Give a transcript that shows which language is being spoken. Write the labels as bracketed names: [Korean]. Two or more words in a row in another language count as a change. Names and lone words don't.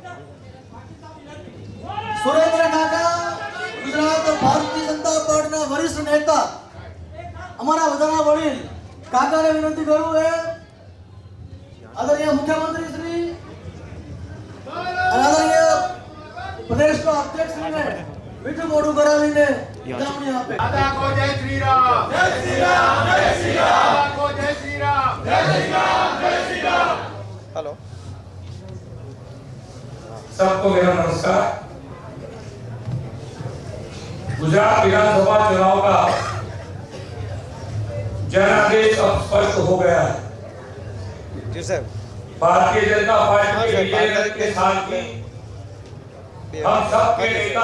[Gujarati] સુરેન્દ્ર કાકા ગુજરાત ભારતીય જનતા પાર્ટીના વરિષ્ઠ નેતા અમારા બધાના વડીલ કાકાને વિનંતી કરું એ આદરણીય મુખ્યમંત્રી શ્રી આદરણીય પ્રદેશના અધ્યક્ષ શ્રીને મીઠું મોઢું કરાવીને વધામણી આપે. [Hindi] दादा को जय श्री राम, जय श्री राम, जय श्री राम, दादा को जय श्री राम, जय श्री राम, जय श्री राम. हेलो सबको मेरा नमस्कार. गुजरात विधानसभा चुनाव का जनादेश अब स्पष्ट हो गया है. जी सर. भारतीय जनता पार्टी के विजय के साथ ही हम सबके नेता